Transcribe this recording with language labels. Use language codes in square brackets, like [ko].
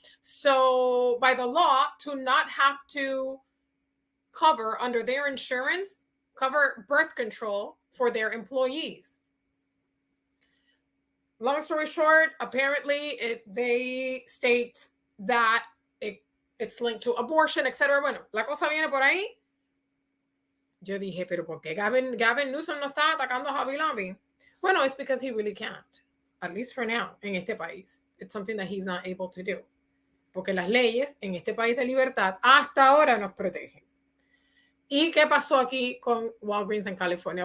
[en] So by the law, to not have to cover under their insurance, cover birth control for their employees. Long story short, apparently they state that it's linked to abortion, etc. [es] Bueno, la cosa viene por ahí. Yo dije, pero ¿por qué Gavin Newsom no está atacando a Hobby Lobby? [en] Bueno, it's because he really can't, at least for now, [es] en este país. [en] It's something that he's not able to do. [es] Porque las leyes en este país de libertad hasta ahora nos protegen. ¿Y qué pasó aquí con Walgreens en California?